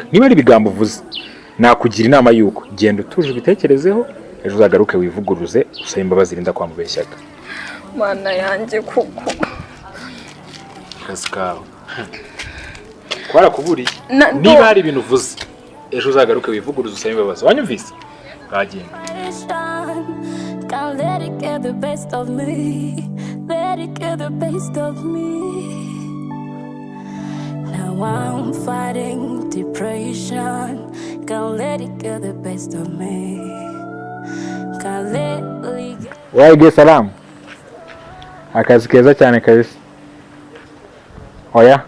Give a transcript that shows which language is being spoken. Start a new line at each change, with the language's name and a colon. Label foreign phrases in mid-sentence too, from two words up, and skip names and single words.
Kinyarwanda: Niba ari ibigambo uvuze, nakugira inama yuko genda utuje ubitekerezeho, ejo uzagaruke wivuguruze usabe imbabazi Lyinda kwa mubeshyaga. Mana yanjye kuko Kaskaho kwarakuburiye. Niba hari ibintu uvuze, ejo uzagaruke wivuguruze usabe imbabazi. Wanyumvise? Bagenda.
English: Can't let it get the best of me. Let it get the best of me. Now I'm fighting depression. Can't let it get the best of me. Can't let it get...
Swahili: Waige salamu.
Kinyarwanda: Akazi keza cyane kabisa. Oya.